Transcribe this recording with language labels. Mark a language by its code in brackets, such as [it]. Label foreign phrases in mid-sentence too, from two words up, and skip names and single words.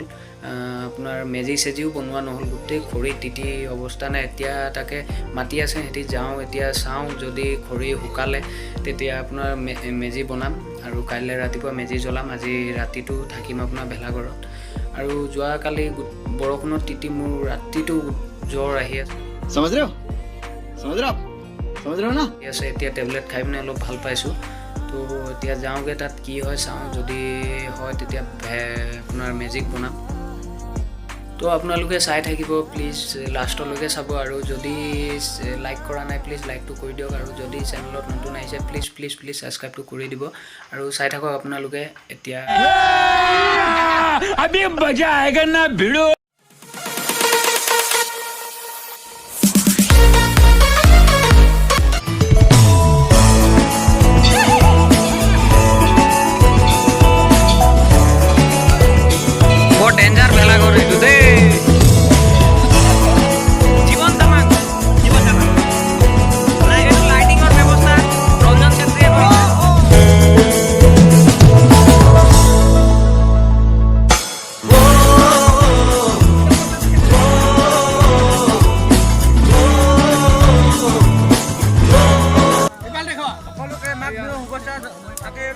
[as] আপোনাৰ মেজি সেজিও বনোৱা নহল, গোটেই খৰি তিতি অৱস্থা নাই। এতিয়া তাকে মাটি আছে, হেতি যাওঁ এতিয়া চাওঁ, যদি খৰি শুকালে তেতিয়া আপোনাৰ মেজি বনাম আৰু কাইলৈ ৰাতিপুৱা মেজি জ্বলাম। আজি ৰাতিটো থাকিম আপোনাৰ ভেলাঘৰত। আৰু যোৱাকালি বৰষুণত তিতি মোৰ ৰাতিটো জ্বৰ আহি আছে। [hi] समझ रहे हो ना? [as] আছে এতিয়া টেবলেট খাই পিনে অলপ ভাল পাইছোঁ। তো এতিয়া যাওঁগৈ, তাত কি হয় চাওঁ, যদি হয় তেতিয়া আপোনাৰ মেজিক বনাম। তো আপোনালোকে চাই থাকিব প্লিজ, লাষ্টলৈকে চাব। আৰু যদি লাইক কৰা নাই প্লিজ লাইকটো কৰি দিয়ক। আৰু যদি চেনেলত নতুন আহিছে প্লিজ ছাবস্ক্ৰাইবটো কৰি দিব। আৰু চাই থাকক আপোনালোকে। এতিয়া [hi] अभी मजा आएगा ना भिड़ो। बहुत डेंजर [as] ভেলাঘৰ এইটো দেই। জীবন তামাং এইটো লাইটিঙৰ ব্যৱস্থা ৰঞ্জন চেত্ৰীয়ে সকলোকে মাঘ বিহু শুভেচ্ছা থাকিল।